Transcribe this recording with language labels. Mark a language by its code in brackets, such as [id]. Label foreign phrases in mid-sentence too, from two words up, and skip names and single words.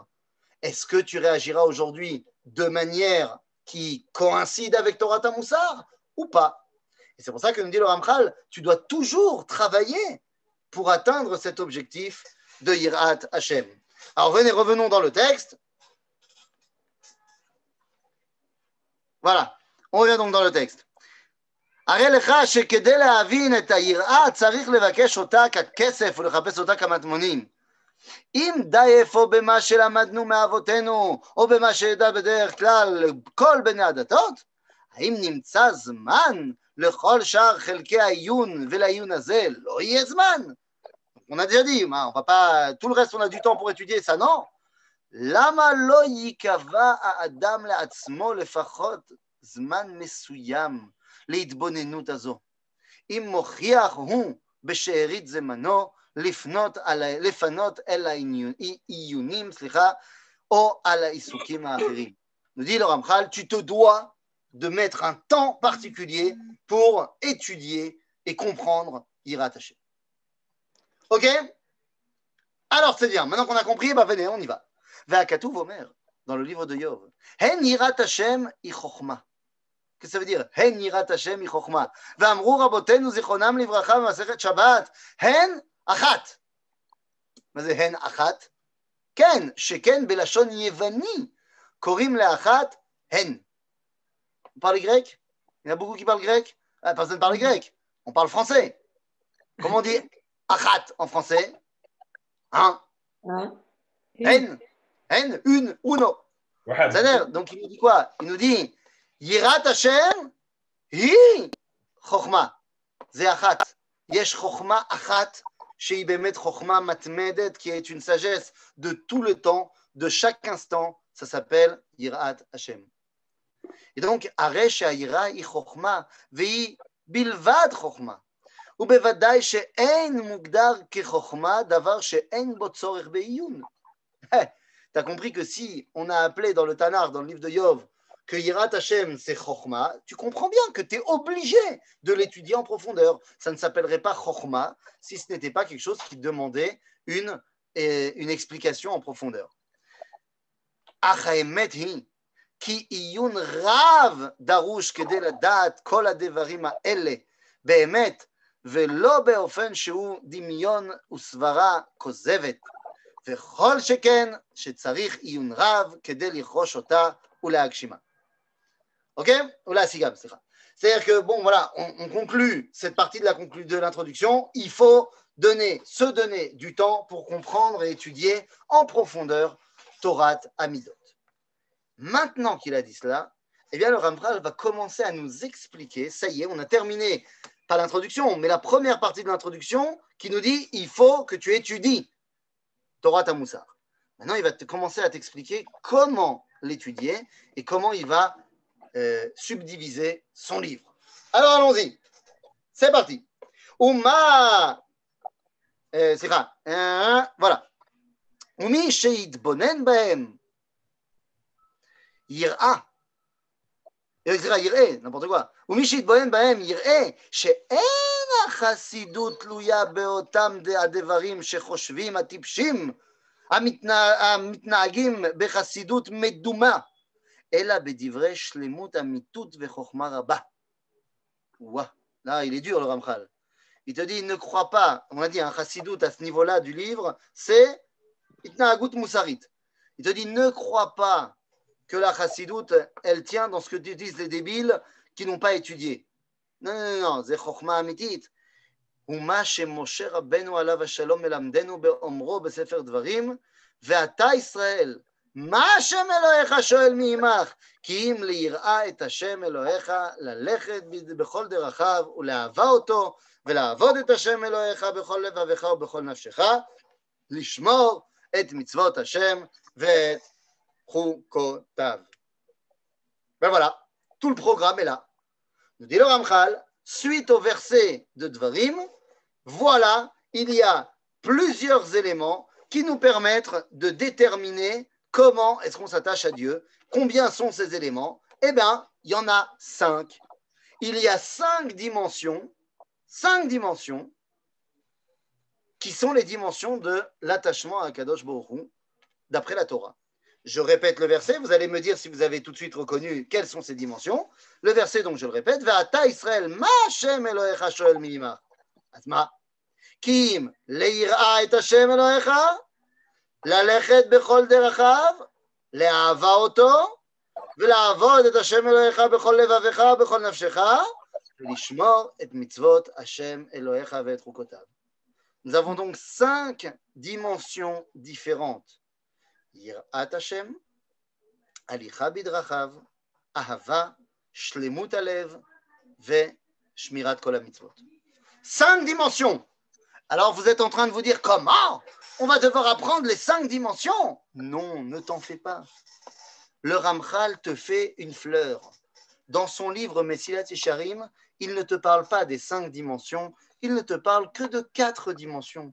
[fr] Est-ce que tu réagiras aujourd'hui de manière qui coïncide avec [he] תורת מוסר [fr] ou pas? Et c'est pour ça que nous dit le Ramchal, tu dois toujours travailler pour atteindre cet objectif de [he] יראת השם. [fr] Alors revenons dans le texte. Voilà, on revient donc dans le texte. [he] הרי לך שכדי להבין את היראה צריך לבקש אותה ככסף ולחפש אותה כמטמונים. אם די אפוא במה שלמדנו מאבותינו או במה שידע בדרך כלל כל בני הדתות, האם נמצא זמן לכל שאר חלקי העיון ולעיון הזה לא יהיה זמן? [fr] On a déjà dit, on va pas, tout le reste on a du temps pour étudier ça, non? [he] למה לא ייקבע האדם לעצמו לפחות זמן מסוים להתבוננות הזו? אם מוכיח הוא בשארית זמנו לפנות אל העיונים, או על העיסוקים האחרים. [fr] Nous dit le Ramchal, tu te dois de mettre un temps particulier pour étudier et comprendre [he] יראת השם. [fr] Ok? Alors c'est bien, maintenant qu'on a compris, ben venez, on y va. [he] והכתוב אומר, [fr] dans le livre de Yov, [he] הן יראת השם היא חכמה. [fr] Qu'est-ce que ça veut dire? [he] הן יראת השם היא חכמה. ואמרו רבותינו זכרונם לברכה במסכת שבת, הן אחת. מה זה הן אחת? כן, שכן בלשון יווני קוראים לאחת hen. [fr] On parle grec? Il y en a beaucoup qui parlent grec? Ah, personne parle grec. On parle français. Comment on dit achat en français? Hein? Hen, hen, une, uno. C'est-à-dire, donc il nous dit quoi? Il nous dit [he] יראת השם היא חכמה. זה אחת. יש חוכמה אחת, שהיא באמת חוכמה מתמדת, [fr] qui est une sagesse de tout le temps, de chaque instant, ça s'appelle [he] יראת השם. [fr] Et donc, [he] הרי שהיראה היא חוכמה, והיא בלבד חוכמה. ובוודאי שאין מוגדר כחוכמה דבר שאין בו צורך בעיון. [fr] T'as compris que si on a appelé dans le Tanakh, dans le livre de Yov, que [he] יראת השם [fr] c'est Chokhma, tu comprends bien que tu es obligé de l'étudier en profondeur. Ça ne s'appellerait pas Chokhma si ce n'était pas quelque chose qui demandait une explication en profondeur. [he] אך האמת היא, כי עיון רב דרוש כדי לדעת כל הדברים האלה באמת ולא באופן שהוא דמיון וסברה כוזבת, וכל שכן שצריך עיון רב כדי לרכוש אותה ולהגשימה. [fr] Ok? Ou [he] להשיגם, סליחה. [fr] C'est-à-dire que, bon, voilà, on conclut cette partie de l'introduction. Il faut se donner du temps pour comprendre et étudier en profondeur [he] תורת המידות. [fr] Maintenant qu'il a dit cela, eh bien, le Ramchal va commencer à nous expliquer, ça y est, on a terminé pas l'introduction, mais la première partie de l'introduction qui nous dit il faut que tu étudies [he] תורת מוסר. [fr] Maintenant, il va commencer à t'expliquer comment l'étudier et comment il va subdiviser son livre. Alors, allons-y. C'est parti. Uma, c'est ça. Voilà. [he] ומי שיתבונן בהם יראה. יראה, [fr] n'importe quoi. [he] ומי שיתבונן בהם יראה שאין החסידות תלויה באותם הדברים שחושבים הטיפשים המתנהגים בחסידות מדומה, אלא בדברי שלמות אמיתות וחוכמה רבה. [fr] Ouah, là il est dur le Ramchal. Il te dit ne crois pas, on a dit un chassidout à ce niveau-là du livre, c'est [he] התנהגות מוסרית. [fr] Il te dit ne crois pas que la chassidoute, elle tient dans ce que disent les débiles qui n'ont pas étudié. Non, non, non, c'est [he] חכמה אמיתית. ומה שמשה רבנו עליו השלום מלמדנו באומרו בספר דברים, ואתה ישראל, מה השם אלוהיך שואל מעמך? כי אם ליראה את השם אלוהיך, ללכת בכל דרכיו ולאהבה אותו, ולעבוד את השם אלוהיך בכל לבבך ובכל נפשך, לשמור את מצוות השם ואת Chukotav. [fr] Ben voilà, tout le programme est là. Nous dit le Ramchal, suite au verset de Dvarim, voilà, il y a plusieurs éléments qui nous permettent de déterminer comment est-ce qu'on s'attache à Dieu. Combien sont ces éléments? Eh bien, il y en a 5. Il y a 5 dimensions qui sont les dimensions de l'attachement à [he] קדוש ברוך הוא, [fr] d'après la Torah. Je répète le verset, vous allez me dire si vous avez tout de suite reconnu quelles sont ces dimensions. Le verset, donc je le répète, [he] ואתה ישראל, מה השם אלוהיך שואל מעמך. אתמה. כי אם ליראה את השם אלוהיך, ללכת בכל דרכיו, לאהבה אותו, ולעבוד את השם אלוהיך בכל לבבך, בכל נפשך, ולשמור את מצוות השם אלוהיך ואת חוקותיו. [fr] Nous avons donc 5 dimensions différentes. [he] יראת השם, הליכה בדרכיו, אהבה, שלמות הלב ושמירת כל המצוות. [fr] 5 dimensions. Alors vous êtes en train de vous dire comment on va devoir apprendre les 5 dimensions? Non, ne t'en fais pas. Le Ramchal te fait une fleur. Dans son livre Mesilat Yesharim, il ne te parle pas des 5 dimensions, il ne te parle que de 4 dimensions.